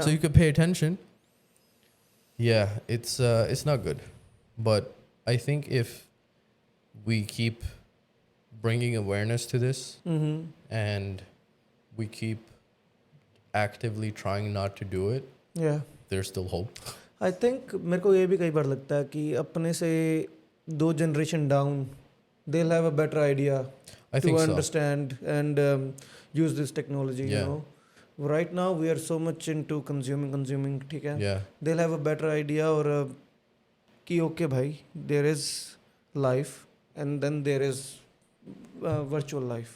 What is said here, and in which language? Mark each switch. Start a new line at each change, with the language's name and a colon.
English: so you could pay attention. Yeah, it's not good. But I think if we keep bringing awareness to this and we keep actively trying not to do it, Yeah. there's still hope. I think
Hindi: मेरे को ये भी कई बार लगता है कि अपने से
English: 2 generation down, they'll have a better idea I to think so. understand and use this technology, you Yeah. know. Right now we are so much into consuming,
Hindi: ठीक है?
English: Yeah. They'll have a better idea or कि okay भाई, there is life and then there is virtual life.